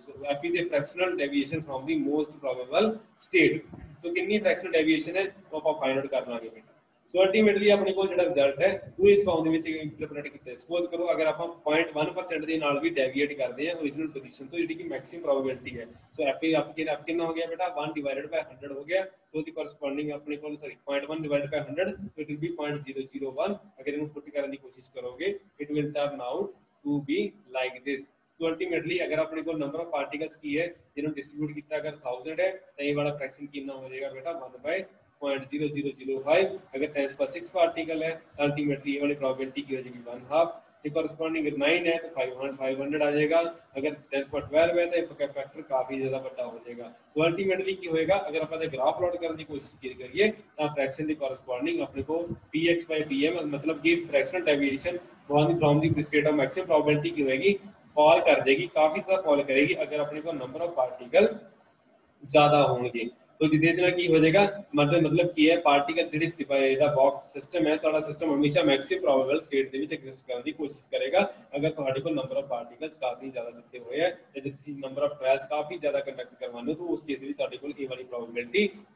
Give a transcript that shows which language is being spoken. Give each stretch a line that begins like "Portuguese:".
English: so f is a fractional deviation from the most probable state।
Hindi: so कितनी fractional deviation है तो ਆਪਾਂ find out कर ਲਾਂਗੇ बेटा। सो अल्टीमेटली अपने को
Punjabi: ਜਿਹੜਾ ਰਿਜ਼ਲਟ ਹੈ ਉਹ ਇਸ ਫਾਰਮ ਦੇ ਵਿੱਚ ਇੰਟਰਪ੍ਰੀਟ ਕੀਤਾ ਹੈ। ਸਪੋਜ਼ ਕਰੋ ਅਗਰ ਆਪਾਂ 0.1% ਦੇ ਨਾਲ ਵੀ ਡੈਵੀਏਟ ਕਰਦੇ ਹਾਂ ओरिजिनल ਪੋਜੀਸ਼ਨ ਤੋਂ ਜਿਹੜੀ ਕਿ ਮੈਕਸਿਮਮ ਪ੍ਰੋਬੇਬਿਲਿਟੀ ਹੈ ਸੋ f ਕਿੰਨਾ ਹੋ ਗਿਆ ਬੇਟਾ 1 ਡਿਵਾਈਡਡ ਬਾਈ 100 ਹੋ ਗਿਆ।
English: so the corresponding
Punjabi: ਆਪਣੇ ਕੋਲ
English: Sorry 0.1 divided by 100 so it will be 0.001।
Punjabi: ਅਗਰ ਇਹਨੂੰ ਪੁੱਟ ਕਰਨ ਦੀ ਕੋਸ਼ਿਸ਼ ਕਰੋਗੇ
English: It will turn out to be like this.
Hindi: तो अल्टीमेटली अगर अपने को नंबर ऑफ पार्टिकल्स की है जिन्होंने डिस्ट्रीब्यूट किया अगर 1000 है तो ये वाला फ्रैक्शन कितना हो जाएगा बेटा 1 by 0.0005। अगर 10⁶ पार्टिकल है अल्टीमेटली ये वाली प्रोबेबिलिटी की हो जाएगी 1/2। ये कोरस्पोंडिंग 9 है तो 500 आ जाएगा। अगर 10/12 है तो फैक्टर काफी ज्यादा बड़ा हो जाएगा। तो अल्टीमेटली की होएगा अगर अपन ग्राफ प्लॉट करने की कोशिश करिए तो फ्रैक्शन की कोरस्पोंडिंग अपने को px by pm मतलब कि fractional deviation from the state of maximum probability की होगी फॉल कर जाएगी काफी ज्यादा फॉल करेगी अगर अपने को नंबर ऑफ पार्टिकल ज्यादा होंगे।
Punjabi: तो जिदे ਨਾਲ ਕੀ ਹੋ ਜਾਏਗਾ मतलब ਕੀ ਹੈ ਪਾਰਟੀਕਲ ਜਿਹੜੀ ਜਿਹੜਾ ਬਾਕਸ ਸਿਸਟਮ ਹੈ ਸਾਡਾ ਸਿਸਟਮ ਹਮੇਸ਼ਾ ਮੈਕਸਿਮਮ ਪ੍ਰੋਬੇਬਲ ਸਟੇਟ ਦੇ ਵਿੱਚ ਐਗਜ਼ਿਸਟ ਕਰਨ ਦੀ ਕੋਸ਼ਿਸ਼ ਕਰੇਗਾ ਅਗਰ ਤੁਹਾਡੇ ਕੋਲ ਨੰਬਰ ਆਫ ਪਾਰਟੀਕਲਸ ਕਾਫੀ ਜ਼ਿਆਦਾ ਦਿੱਤੇ ਹੋਏ ਹੈ ਤੇ ਜੇ ਤੁਸੀਂ ਨੰਬਰ ਆਫ ਟ੍ਰਾਇਲਸ ਕਾਫੀ ਜ਼ਿਆਦਾ ਕੰਡਕਟ ਕਰਵਾਉਂਦੇ ਹੋ ਤਾਂ ਉਸ ਕੇਸ ਵਿੱਚ ਤੁਹਾਡੇ ਕੋਲ ਇਹ ਵਾਲੀ ਪ੍ਰੋਬੇਬਿਲਿਟੀ